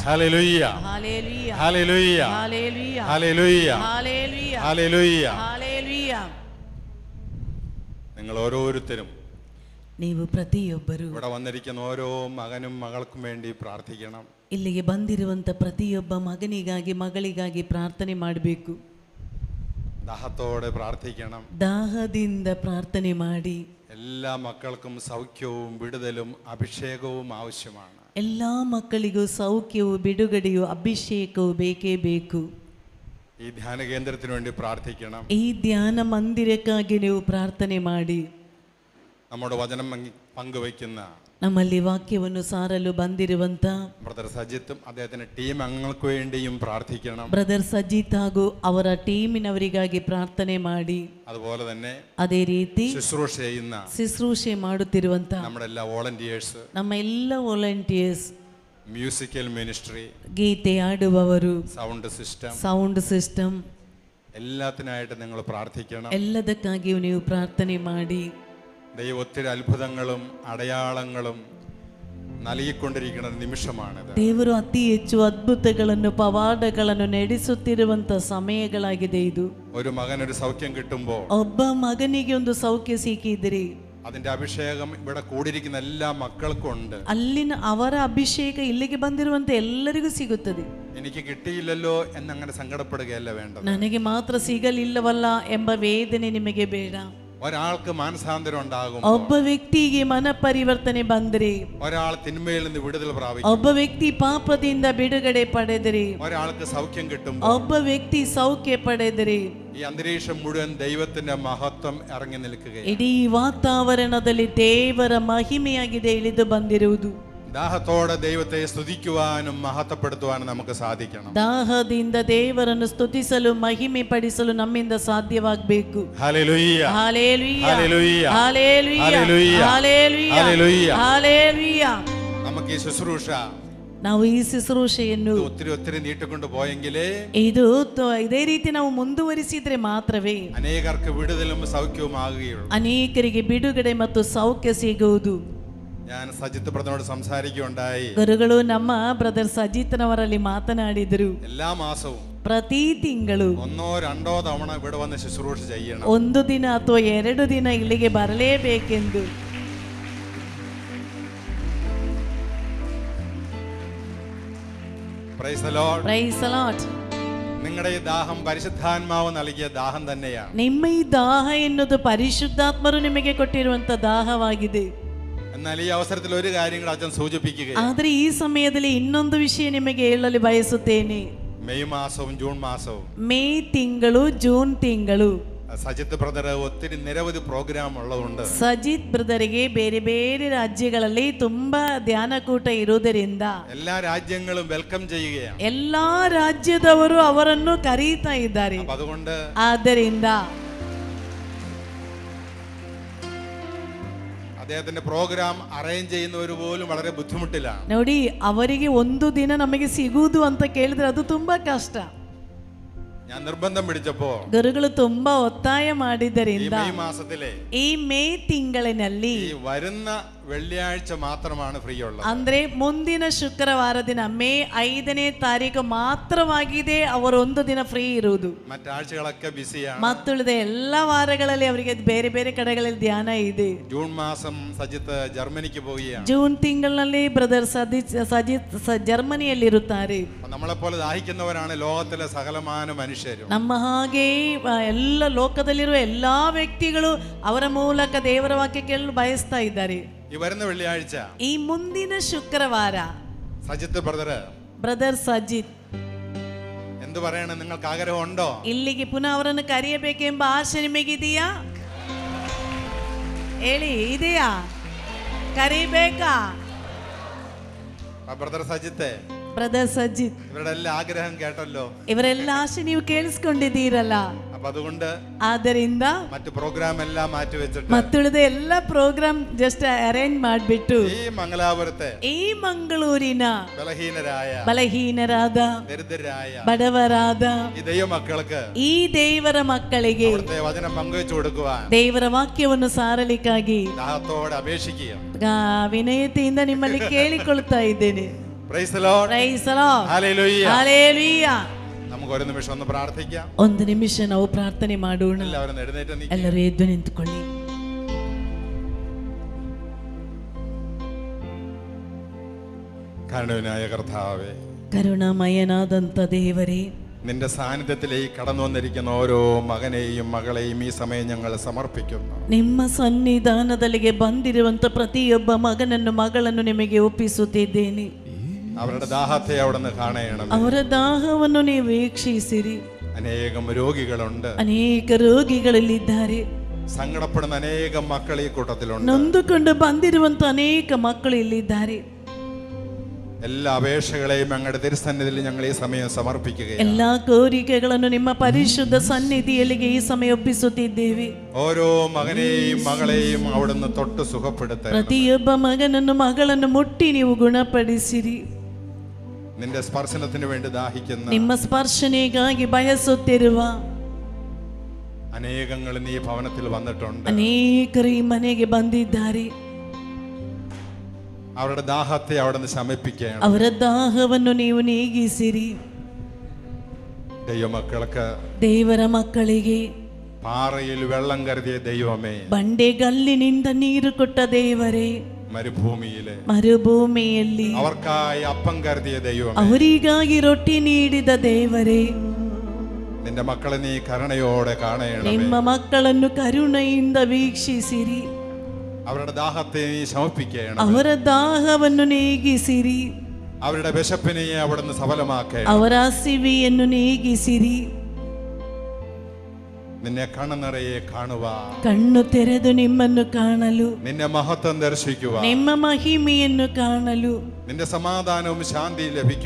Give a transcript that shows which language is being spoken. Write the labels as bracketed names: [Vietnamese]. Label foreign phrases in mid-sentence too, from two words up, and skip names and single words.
[English] Hallelujah. Hallelujah. Hallelujah. Hallelujah. Hallelujah. Hallelujah. Hallelujah. Hallelujah. [Malayalam] നിങ്ങൾ ഓരോരുത്തരും [Kannada] ನೀವು ಪ್ರತಿಯೊಬ್ಬರು [Malayalam] ഇവിടെ വന്നിരിക്കുന്ന ഓരോ മകനും മകൾക്കും വേണ്ടി പ്രാർത്ഥിക്കണം. [Kannada] ಇಲ್ಲಿಗೆ ಬಂದಿರುವಂತ ಪ್ರತಿಯೊಬ್ಬ ಮಗನಿಗಾಗಿ ಮಗಳಿಗಾಗಿ ಪ್ರಾರ್ಥನೆ ಮಾಡಬೇಕು. [Malayalam] ദാഹത്തോടെ പ്രാർത്ഥിക്കണം. [Kannada] ದಾಹದಿಂದ ಪ್ರಾರ್ಥನೆ ಮಾಡಿ. [Malayalam] എല്ലാ മക്കൾക്കും സൗഖ്യവും വിടുതലും അഭിഷേകവും ആവശ്യമാണ്. [Kannada] ಎಲ್ಲ ಮಕ್ಕಳಿಗೂ ಸೌಖ್ಯವು ಬಿಡುಗಡೆಯು ಅಭಿಷೇಕವು ಬೇಕೇ ಬೇಕು. [Malayalam] ഈ ധ്യാന കേന്ദ്രത്തിന് വേണ്ടി പ്രാർത്ഥിക്കണം. [Kannada] ಈ ಧ್ಯಾನ ಮಂದಿರಕ್ಕಾಗಿ ನೀವು ಪ್ರಾರ್ಥನೆ ಮಾಡಿ. [Malayalam] നമ്മുടെ വചനം പങ്കുവയ്ക്കുന്ന [Kannada] ನಮ್ಮಲ್ಲಿ ವಾಕ್ಯವನ್ನು ಸಾರಲು ಬಂದಿರುವಂತ [Malayalam] ബ്രദർ സജിത്തും അദ്ദേഹത്തിന്റെ ടീം അംഗങ്ങൾക്ക് വേണ്ടിയും പ്രാർത്ഥിക്കണം. [Kannada] ಬ್ರದರ್ ಸಜಿತ್ ಹಾಗೂ ಅವರ ಟೀಮಿನವರಿಗಾಗಿ ಪ್ರಾರ್ಥನೆ ಮಾಡಿ. [Malayalam] അതുപോലെ തന്നെ [Kannada] ಅದೇ ರೀತಿ [Malayalam] ശുശ്രൂഷ ചെയ്യുന്ന [Kannada] ಶುಶ್ರೂಷೆ ಮಾಡುತ್ತಿರುವಂತ [Malayalam] നമ്മുടെ എല്ലാ വോളണ്ടിയേഴ്സ്, [Kannada] ನಮ್ಮ ಎಲ್ಲ ವಾಲಂಟಿಯರ್ಸ್, [English] musical ministry, [Kannada] ಗೀತೆ ಆಡುವವರು, [English] sound system [Malayalam] എല്ലാത്തിനായിട്ട് നിങ്ങൾ പ്രാർത്ഥിക്കണം. [Kannada] ಎಲ್ಲದಕ್ಕಾಗಿಯೂ ನೀವು ಪ್ರಾರ್ಥನೆ ಮಾಡಿ. [Malayalam] ദൈവം ഒത്തിരി അത്ഭുതങ്ങളും അടയാളങ്ങളും നൽകിക്കൊണ്ടിരിക്കുന്ന നിമിഷമാണിത്. [Kannada] ದೇವರು ಅತಿ ಹೆಚ್ಚು ಅದ್ಭುತಗಳನ್ನು ಪವಾಡಗಳನ್ನು ನಡೆಸುತ್ತಿರುವಂತ ಸಮಯಗಳಾಗಿದೆ ಇದು. [Malayalam] ഒരു മകനൊരു സൗഖ്യം കിട്ടുമ്പോൾ [Kannada] ಒಬ್ಬ ಮಗನಿಗೆ ಒಂದು ಸೌಖ್ಯ ಸಿಕ್ಕಿದ್ರಿ, [Malayalam] അതിന്റെ അഭിഷേകം ഇവിടെ കൂടിയിരിക്കുന്ന എല്ലാ മക്കൾക്കും ഉണ്ട്. [Kannada] ಅಲ್ಲಿನ ಅವರ ಅಭಿಷೇಕ ಇಲ್ಲಿಗೆ ಬಂದಿರುವಂತೆ ಎಲ್ಲರಿಗೂ ಸಿಗುತ್ತದೆ. [Malayalam] എനിക്ക് കിട്ടിയില്ലല്ലോ എന്നങ്ങനെ സങ്കടപ്പെടുകയല്ല വേണ്ടത്. [Kannada] ನನಗೆ ಮಾತ್ರ ಸಿಗಲಿಲ್ಲವಲ್ಲ ಎಂಬ ವೇದನೆ ನಿಮಗೆ ಬೇಡ. [Malayalam] ഒരാൾക്ക് മാനസാന്തരം ഉണ്ടാകും. [Kannada] ಒಬ್ಬ ವ್ಯಕ್ತಿಗೆ ಮನ ಪರಿವರ್ತನೆ ಬಂದರೆ, [Malayalam] ഒരാൾ തിന്മയിൽ നിന്ന് വിടുതൽ പ്രാപിക്കും. [Kannada] ಒಬ್ಬ ವ್ಯಕ್ತಿ ಪಾಪದಿಂದ ಬಿಡುಗಡೆ ಪಡೆದರೆ, [Malayalam] ഒരാൾക്ക് സൗഖ്യം കിട്ടും. [Kannada] ಒಬ್ಬ ವ್ಯಕ್ತಿ ಸೌಖ್ಯ ಪಡೆದರೆ [Malayalam] ഈ അന്തരീക്ഷം മുഴുവൻ ദൈവത്തിന്റെ മഹത്വം ഇറങ്ങി നിൽക്കുകയാണ്. [Kannada] ಇಡೀ ವಾತಾವರಣದಲ್ಲಿ ದೇವರ ಮಹಿಮೆಯಾಗಿದೆ ಇಳಿದು ಬಂದಿರುವುದು. [Malayalam] ദാഹത്തോടെ ദൈവത്തെ സ്തുതിക്കുവാനും മഹത്വപ്പെടുത്തുവാനും നമുക്ക് സാധിക്കണം. [Kannada] ದಾಹದಿಂದ ದೇವರನ್ನು ಸ್ತುತಿಸಲು ಮಹಿಮೆ ಪಡಿಸಲು ನಮ್ಮಿಂದ ಸಾಧ್ಯವಾಗಬೇಕು. [Malayalam] ഹല്ലേലൂയ [Kannada] ಹಾಲೆಲೂಯ [Malayalam] ഹല്ലേലൂയ [Kannada] ಹಾಲೆಲೂಯ [Malayalam] ഹല്ലേലൂയ [Kannada] ಹಾಲೆಲೂಯ [Malayalam] ഹല്ലേലൂയ. [Kannada] ಹಾಲೆಲೂಯ. [Malayalam] നമുക്ക് ഈ ശുശ്രൂഷ [Kannada] ನಾವು ಈ ಶುಶ್ರೂಷೆಯನ್ನು [Malayalam] ഒത്തിരി നീട്ടിക്കൊണ്ട് പോയെങ്കിലേ [Kannada] ಇದೇ ರೀತಿ ನಾವು ಮುಂದುವರಿಸಿದ್ರೆ ಮಾತ್ರವೇ [Malayalam] അനേകർക്ക് വിടുതലും സൗഖ്യവും ആകുകയുള്ളൂ. [Kannada] ಅನೇಕರಿಗೆ ಬಿಡುಗಡೆ ಮತ್ತು ಸೌಖ್ಯ ಸಿಗುವುದು. [Malayalam] ഞാൻ സജിത്ത് ബ്രദറിനോട് സംസാരിക്കുകയുണ്ടായി. [Kannada] ಗುರುಗಳು ನಮ್ಮ ಬ್ರದರ್ ಸಜಿತ್ನವರಲ್ಲಿ ಮಾತನಾಡಿದರು. [Malayalam] എല്ലാ മാസവും [Kannada] ಪ್ರತಿ ತಿಂಗಳು [Malayalam] 1-2 തവണ ഇവിടെ വന്ന് ശുശ്രൂഷ ചെയ്യണം. [Kannada] 1 ದಿನ ಅಥವಾ 2 ದಿನ ಇಲ್ಲಿಗೆ ಬರಲೇಬೇಕೆಂದು. [English] Praise the Lord. Praise the Lord. [Malayalam] നിങ്ങളുടെ ഈ ദാഹം പരിശുദ്ധാത്മാവ് നൽകിയ ദാഹം തന്നെയാണ്. [Kannada] ನಿಮ್ಮ ಈ ದಾಹ ಎನ್ನುವುದು ಪರಿಶುದ್ಧಾತ್ಮರು ನಿಮಗೆ ಕೊಟ್ಟಿರುವಂತ ದಾಹವಾಗಿದೆ. [Malayalam] എന്നാൽ ഈ അവസരത്തിൽ ഒരു കാര്യം കൂടെ അച്ഛൻ സൂചിപ്പിക്കുകയാണ്. [Kannada] ಆದರೆ ಈ ಸಮಯದಲ್ಲಿ ಇನ್ನೊಂದು ವಿಷಯ ನಿಮಗೆ ಹೇಳಲು ಬಯಸುತ್ತೇನೆ. [Malayalam] മെയ് മാസവും ജൂൺ മാസവും [Kannada] ಮೇ ತಿಂಗಳು ಜೂನ್ ತಿಂಗಳು [Malayalam] സജിത്ത് ബ്രദർ നിരവധി പ്രോഗ്രാം ഉള്ളതുകൊണ്ട് [Kannada] ಸಜಿತ್ ಬ್ರದರಿಗೆ ಬೇರೆ ಬೇರೆ ರಾಜ್ಯಗಳಲ್ಲಿ ತುಂಬಾ ಧ್ಯಾನಕೂಟ ಇರುವುದರಿಂದ [Malayalam] എല്ലാ രാജ്യങ്ങളും വെൽക്കം ചെയ്യുകയാണ്. [Kannada] ಎಲ್ಲಾ ರಾಜ್ಯದವರು ಅವರನ್ನು ಕರೀತಾ ಇದ್ದಾರೆ. [Malayalam] അതുകൊണ്ട് [Kannada] ಆದ್ದರಿಂದ [Malayalam] അദ്ദേഹത്തിന്റെ [English] program arrange [Malayalam] ചെയ്യുന്നവർ പോലും വളരെ ബുദ്ധിമുട്ടിലാണ്. [Kannada] ನೋಡಿ, ಅವರಿಗೆ 1 ದಿನ ನಮಗೆ ಸಿಗುವುದು ಅಂತ ಕೇಳಿದ್ರೆ ಅದು ತುಂಬಾ ಕಷ್ಟ. [Malayalam] ഞാൻ നിർബന്ധം പിടിച്ചപ്പോ [Kannada] ಗುರುಗಳು ತುಂಬಾ ಒತ್ತಾಯ ಮಾಡಿದ್ದರಿಂದ [Malayalam] മെയ് മാസത്തിലെ [Kannada] ಈ ಮೇ ತಿಂಗಳಿನಲ್ಲಿ [Malayalam] ഈ വരുന്ന വെള്ളിയാഴ്ച മാത്രമാണ് ഫ്രീ ഉള്ളത്. [Kannada] ಅಂದ್ರೆ ಮುಂದಿನ ಶುಕ್ರವಾರ ದಿನ ಮೇ 5ನೇ ತಾರೀಕು ಮಾತ್ರವಾಗಿದೆ ಅವರು 1 ದಿನ ಫ್ರೀ ಇರುವುದು. [Malayalam] മറ്റാഴ്ചകളൊക്കെ ബിസിയാണ്. [Kannada] ಮತ್ತುಳಿದ ಎಲ್ಲ ವಾರಗಳಲ್ಲಿ ಅವರಿಗೆ ಬೇರೆ ಬೇರೆ ಕಡೆಗಳಲ್ಲಿ ಧ್ಯಾನ ಇದೆ. [Malayalam] ജൂൺ മാസം സജിത്ത് ജർമ്മനിക്ക് പോവുകയാണ്. [Kannada] ಜೂನ್ ತಿಂಗಳಿನಲ್ಲಿ ಬ್ರದರ್ ಸಜಿತ್ ಜರ್ಮನಿಯಲ್ಲಿರುತ್ತಾರೆ. [Malayalam] നമ്മളെപ്പോലെ ദാഹിക്കുന്നവരാണ് ലോകത്തിലെ സകലമാന മനുഷ്യരും. [Kannada] ನಮ್ಮ ಹಾಗೆ ಎಲ್ಲ ಲೋಕದಲ್ಲಿರುವ ಎಲ್ಲಾ ವ್ಯಕ್ತಿಗಳು ಅವರ ಮೂಲಕ ದೇವರ ವಾಕ್ಯ ಕೇಳಲು ಬಯಸ್ತಾ ಇದ್ದಾರೆ. [Malayalam] ഈ വരുന്ന വെള്ളിയാഴ്ച [Kannada] ಈ ಮುಂದಿನ ಶುಕ್ರವಾರ [Malayalam] സജിത്ത് [Kannada] ಬ್ರದರ್ ಸಜಿತ್ [Malayalam] എന്ത് പറയണം, നിങ്ങൾക്ക് ആഗ്രഹമുണ്ടോ? [Kannada] ಇಲ್ಲಿಗೆ ಪುನಃ ಅವರನ್ನು ಕರೆಯಬೇಕೆಂಬ ಆಸೆ ನಿಮಗಿದೆಯಾ? ಹೇಳಿ, ಇದೆಯಾ? ಕರಿಬೇಕಾ? [Malayalam] ബ്രദർ സജിത്തെ, [Kannada] ಬ್ರದರ್ ಸಜಿತ್, [Malayalam] ഇവരുടെ എല്ലാ ആഗ്രഹം കേട്ടല്ലോ. [Kannada] ಇವರೆಲ್ಲ ಆಸೆ ನೀವು ಕೇಳಿಸ್ಕೊಂಡಿದ್ದೀರಲ್ಲ. [Malayalam] അപ്പൊ അതുകൊണ്ട് [Kannada] ಆದ್ದರಿಂದ [Malayalam] മറ്റു പ്രോഗ്രാം എല്ലാം മാറ്റി വെച്ചിട്ട് [Kannada] ಮತ್ತುಳಿದ ಎಲ್ಲ [English] program just arrange [Kannada] ಮಾಡಿಬಿಟ್ಟು [Malayalam] ഈ മംഗലാപുരത്തെ [Kannada] ಈ ಮಂಗಳೂರಿನ [Malayalam] ബലഹീനരായ [Kannada] ದರಿದ್ರರಾದ ಬಡವರಾದ [Malayalam] ഈ ദൈവമക്കൾക്ക് [Kannada] ಈ ದೇವರ ಮಕ್ಕಳಿಗೆ [Malayalam] അവിടുത്തെ വചനം പങ്കുവെച്ചു കൊടുക്കുവാൻ [Kannada] ದೇವರ ವಾಕ್ಯವನ್ನು ಸಾರಲಿಕ್ಕಾಗಿ [Malayalam] ദാഹത്തോടെ അപേക്ഷിക്കുക. [Kannada] ವಿನಯತೆಯಿಂದ ನಿಮ್ಮಲ್ಲಿ ಕೇಳಿಕೊಳ್ತಾ ಇದ್ದೇನೆ. [English] Praise the Lord. Praise the Lord. Hallelujah. Hallelujah. [Malayalam] നമുക്ക് ഒരു നിമിഷം ഒന്ന് പ്രാർത്ഥിക്കാം. [Kannada] 1 ನಿಮಿಷ ನಾವು ಪ್ರಾರ್ಥನೆ ಮಾಡೋಣ. [Malayalam] എല്ലാവരും എഴുന്നേറ്റ് നിൽക്കുക. [Kannada] ಎಲ್ಲರೂ ಎದ್ದು ನಿಂತುಕೊಳ್ಳಿ. [Malayalam] കരുണായ കർത്താവേ, [Kannada] ಕರುಣಾಮಯನಾದಂತ ದೇವರೇ, [Malayalam] നിന്റെ സാന്നിധ്യത്തിലേക്ക് കടന്നു വന്നിരിക്കുന്ന ഓരോ മകനെയും മകളെയും ഈ സമയം ഞങ്ങൾ സമർപ്പിക്കുന്നു. [Kannada] ನಿಮ್ಮ ಸನ್ನಿಧಾನದಲ್ಲಿಗೆ ಬಂದಿರುವಂತ ಪ್ರತಿಯೊಬ್ಬ ಮಗನನ್ನು ಮಗಳನ್ನು ನಿಮಗೆ ಒಪ್ಪಿಸುತ್ತಿದ್ದೇನೆ. [Malayalam] അവരുടെ ദാഹത്തെ അവിടുന്ന് കാണണം. [Kannada] ಅವರ ದಾಹವನ್ನು ನೀವು ವೀಕ್ಷಿಸಿರಿ. [Malayalam] അനേകം രോഗികളുണ്ട്, [Kannada] ಅನೇಕ ರೋಗಿಗಳಲ್ಲಿದ್ದಾರೆ. [Malayalam] സങ്കടപ്പെടുന്ന അനേകം മക്കൾ ഈ കൂട്ടത്തിലുണ്ട്. [Kannada] ನೊಂದುಕೊಂಡು ಬಂದಿರುವಂತ ಅನೇಕ ಮಕ್ಕಳು ಇಲ್ಲಿದ್ದಾರೆ. [Malayalam] എല്ലാ അപേക്ഷകളെയും ഞങ്ങളുടെ തിരുസന്നിധിയിൽ ഞങ്ങൾ ഈ സമയം സമർപ്പിക്കുകയാണ്. [Kannada] ಎಲ್ಲಾ ಕೋರಿಕೆಗಳನ್ನು ನಿಮ್ಮ ಪರಿಶುದ್ಧ ಸನ್ನಿಧಿಯಲ್ಲಿಗೆ ಈ ಸಮಯ ಒಪ್ಪಿಸುತ್ತಿದ್ದೇವೆ. [Malayalam] ഓരോ മകനെയും മകളെയും അവിടുന്ന് തൊട്ട് സുഖപ്പെടുത്തണം. [Kannada] ಪ್ರತಿಯೊಬ್ಬ ಮಗನನ್ನು ಮಗಳನ್ನು ಮುಟ್ಟಿ ನೀವು ಗುಣಪಡಿಸಿರಿ. [Malayalam] നിന്റെ സ്പർശനത്തിന് വേണ്ടി ദാഹിക്കുന്ന [Kannada] ನಿಮ್ಮ ಸ್ಪರ್ಶನೆಗಾಗಿ ಬಯಸುತ್ತಿರುವ [Malayalam] അനേകങ്ങൾ നീ ഭവനത്തിൽ വന്നിട്ടുണ്ട്. [Kannada] ಅನೇಕರು ಈ ಮನೆಗೆ ಬಂದಿದ್ದಾರೆ. [Malayalam] അവരുടെ ദാഹത്തെ അവിടുന്ന് ശമിപ്പിക്കണം. [Kannada] ಅವರ ದಾಹವನ್ನು ನೀವು ನೀಗಿಸಿರಿ. [Malayalam] ദൈവമക്കൾക്ക് [Kannada] ದೇವರ ಮಕ್ಕಳಿಗೆ [Malayalam] പാറയിൽ വെള്ളം കരുതിയ ദൈവമേ, [Kannada] ಬಂಡೆಗಲ್ಲಿನಿಂದ ನೀರು ಕೊಟ್ಟ ದೇವರೇ, ಮರುಭೂಮಿಯಲ್ಲಿ [Malayalam] അവർക്കായി അപ്പം കരുതിയ ദൈവമേ, [Kannada] ಅವರಿಗಾಗಿ ರೊಟ್ಟಿ ನೀಡಿದ ದೇವರೇ, [Malayalam] നിന്റെ മക്കളെ നീ കരുണയോടെ കാണണമേ. [Kannada] ನಿಮ್ಮ ಮಕ್ಕಳನ್ನು ಕರುಣೆಯಿಂದ ವೀಕ್ಷಿಸಿರಿ. [Malayalam] അവരുടെ ദാഹത്തെ നീ ശമിപ്പിക്കണം. [Kannada] ಅವರ ದಾಹವನ್ನು ನೀಗಿಸಿರಿ. [Malayalam] അവരുടെ വിശപ്പിനെ അവിടുന്ന് സഫലമാക്കണം. [Kannada] ಅವರ ಹಸಿವೆಯನ್ನು ನೀಗಿಸಿರಿ. [Malayalam] നിന്നെ കണ്ണുനിറയെ കാണുക, [Kannada] ಕಣ್ಣು ತೆರೆದು ನಿಮ್ಮನ್ನು ಕಾಣಲು, [Malayalam] നിന്നെ മഹത്വം ദർശിക്കുക, [Kannada] ನಿಮ್ಮ ಮಹಿಮೆಯನ್ನು ಕಾಣಲು, [Malayalam] നിന്റെ സമാധാനവും ശാന്തിയും ലഭിക്കുക,